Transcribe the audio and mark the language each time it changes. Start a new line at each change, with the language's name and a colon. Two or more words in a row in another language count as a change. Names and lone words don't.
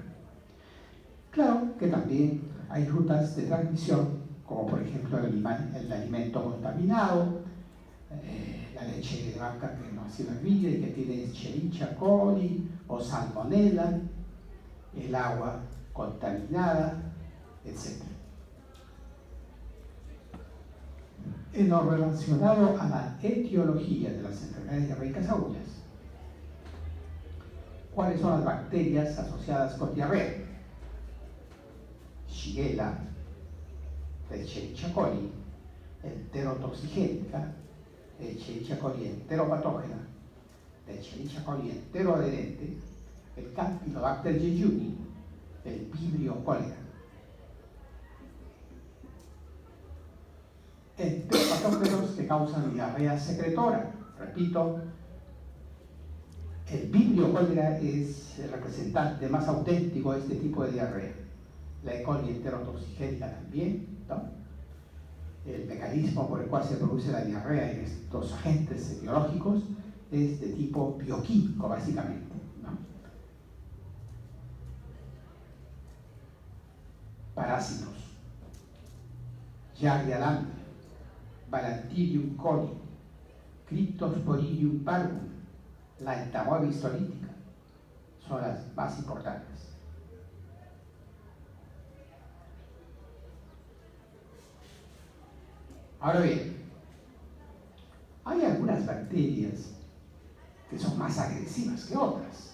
Spanish: Claro que también hay rutas de transmisión, como por ejemplo el alimento contaminado, la leche de vaca que no ha sido hervida y que tiene Escherichia coli o salmonella, el agua contaminada, etc. En lo relacionado a la etiología de las enfermedades diarreicas agudas, ¿cuáles son las bacterias asociadas con diarrea? Shigella, de Escherichia coli, enterotoxigénica, de Escherichia coli enteropatógena, de Escherichia coli enteroadherente, el Campylobacter jejuni, el Vibrio cólera. Enteropatógenos que causan diarrea secretora. Repito, el Vibrio cólera es el representante más auténtico de este tipo de diarrea. La E. coli enterotoxigénica también, ¿no? El mecanismo por el cual se produce la diarrea en estos agentes biológicos es de tipo bioquímico, básicamente, ¿no? Parásitos: Giardia lambda, Balantidium coli, Cryptosporidium parvum, la entamoebis tolítica, son las más importantes. Ahora bien, hay algunas bacterias que son más agresivas que otras.